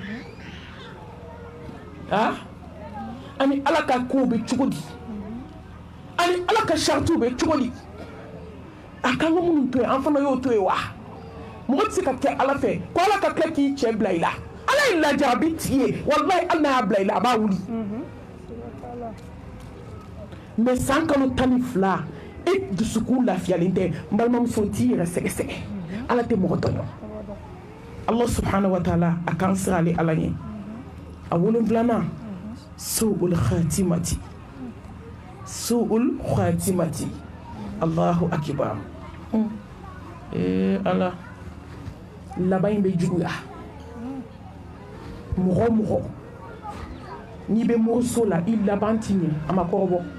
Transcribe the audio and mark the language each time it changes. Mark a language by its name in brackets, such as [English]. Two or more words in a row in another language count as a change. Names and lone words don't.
[Bambara] ani ala ka kow bɛ cogo di ani ala ka saritiw bɛ cogo di a kan ka minnu to yen an fana y'o to yen wa mɔgɔ tɛ se ka kɛ ala fɛ ko ala ka tila k'i cɛ bila i la ala ye lajarabi tigi ye walahi hali n'a y'a bila i la a b'a wuli mais san kalo 12 e dusukun lafiyalen tɛ n balimamuso t'i yɛrɛ sɛgɛsɛgɛ ala tɛ mɔgɔ tɔɲɔ [Arabic] الله سبحانه وتعالى [Bambara] a kan sirale ala ɲɛ a 7 [Arabic] سوء الخاتمة الله أكبر [Bambara] ala laban bɛ juguya mɔgɔ n'i bɛ moriso la i laban ti ɲɛ a ma kɔrɔbɔ